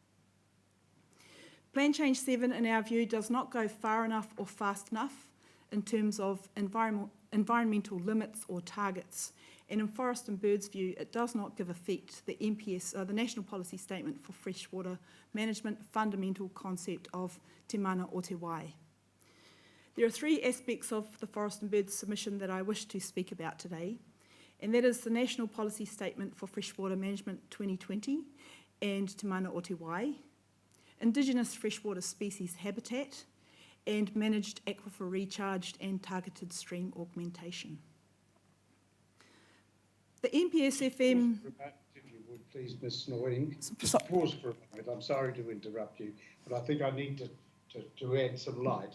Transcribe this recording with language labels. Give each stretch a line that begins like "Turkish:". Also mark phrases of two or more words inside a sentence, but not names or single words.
English: Plan Change 7, in our view, does not go far enough or fast enough in terms of environmental limits or targets. And in Forest and Birds' view, it does not give effect to the NPS, the National Policy Statement for Freshwater Management fundamental concept of
Māori: te mana o te wai.
English: There are three aspects of the Forest and Birds submission that I wish to speak about today, and that is the National Policy Statement for Freshwater Management 2020 and
Māori: te mana o te wai,
English: Indigenous freshwater species habitat, and managed aquifer recharged and targeted stream augmentation. The NPS-FM... If you would please, Ms Snoring, just pause for a moment. I'm sorry to interrupt you, but I think I need to add some light.